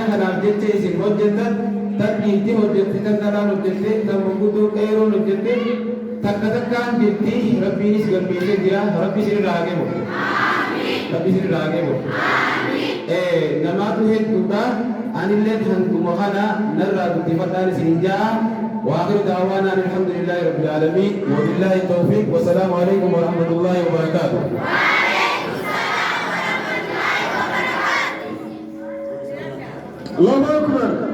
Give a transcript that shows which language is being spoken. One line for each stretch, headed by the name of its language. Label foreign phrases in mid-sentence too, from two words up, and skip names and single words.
Oromo: kanaaf jecha isin hojjetan tan dhiitti hojjette tan dhalaan hojjette tan manguddoo qeeroon hojjette takka takkaan jetti rabbiinis galmeessee jira rabbi isin irraa hageemu rabbi isin irraa hageemu namaatu hedduudha anillee hanguma kana narraa guddifadhaan isin ja'a
Arabic: وآخر دعوانا الحمد لله رب العالمين وبالله التوفيق والسلام عليكم ورحمة الله وبركاته. وعليكم السلام ورحمة الله وبركاته. الله أكبر.